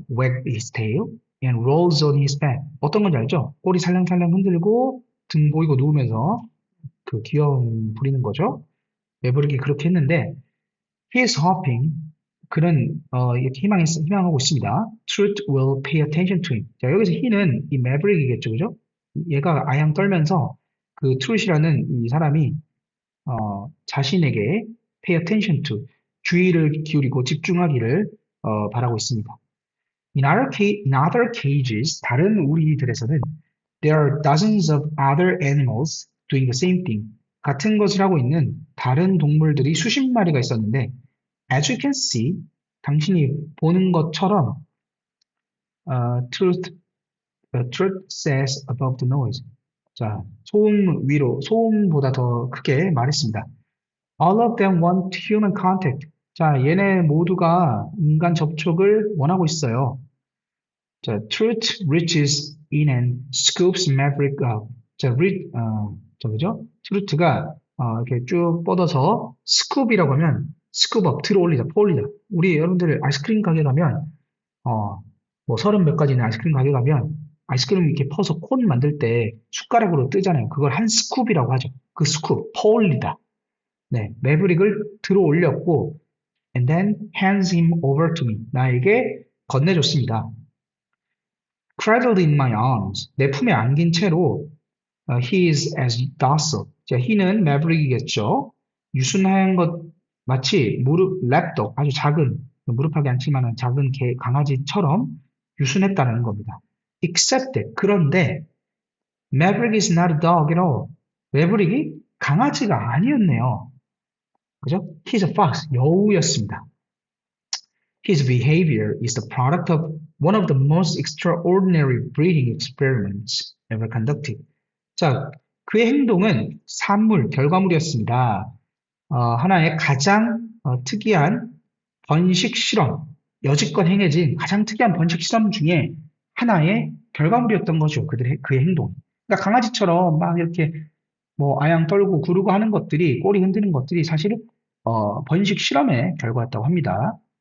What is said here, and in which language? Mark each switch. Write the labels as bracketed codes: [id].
[en] wag his tail and rolls on his back. [ko] 어떤 건지 알죠? 꼬리 살랑살랑 흔들고 등 보이고 누우면서 그 귀여움 부리는 거죠. 매브릭이 그렇게 했는데, [en] he is hoping. [ko] 그는 이렇게 희망하고 있습니다. [en] Truth will pay attention to him. [ko] 자, 여기서 he는 이 매브릭이겠죠, 그죠? 얘가 아양 떨면서 그 트룻이라는 이 사람이 자신에게 [en] pay attention to [ko] 주의를 기울이고 집중하기를 바라고 있습니다. [en] In other cages, [ko] 다른 우리들에서는 [en] there are dozens of other animals doing the same thing. [ko] 같은 것을 하고 있는 다른 동물들이 수십 마리가 있었는데 [en] as you can see, [ko] 당신이 보는 것처럼 [en] truth says above the noise. [ko] 자, 소음보다 더 크게 말했습니다. [en] All of them want human contact. [ko] 자, 얘네 모두가 인간 접촉을 원하고 있어요. [en] 자, truth reaches in and scoops Maverick up. [ko] 자, 그죠? truth가 이렇게 쭉 뻗어서 scoop이라고 하면 scoop up, 들어 올리다, 퍼올리다. 우리 여러분들 아이스크림 가게 가면 뭐 30몇 가지 있는 아이스크림 가게 가면 아이스크림 이렇게 퍼서 콘 만들 때 숟가락으로 뜨잖아요. 그걸 한 스쿱이라고 하죠. 그 스쿱, 퍼올리다. 네, 매브릭을 들어 올렸고, [en] and then hands him over to me. [ko] 나에게 건네줬습니다. [en] Cradled in my arms. [ko] 내 품에 안긴 채로 [en] he is as docile. [ko] 자, he는 매브릭이겠죠. 유순한 것 마치 랩독, 아주 작은 무릎하기 않지만 작은 강아지처럼 유순했다는 겁니다. [en] Except that, [ko] 그런데 [en] Maverick is not a dog at all. [ko] 매브릭이 강아지가 아니었네요. 그죠? [en] He's a fox, [ko] 여우였습니다. [en] His behavior is the product of one of the most extraordinary breeding experiments ever conducted. [ko] 자, 그의 행동은 결과물이었습니다. 하나의 가장 특이한 번식 실험, 여지껏 행해진 가장 특이한 번식 실험 중에 하나의 결과물이었던 거죠. 그의 행동. 그러니까 강아지처럼 막 이렇게 뭐 아양 떨고 구르고 하는 것들이, 꼬리 흔드는 것들이 사실 번식 실험의 결과였다고 합니다.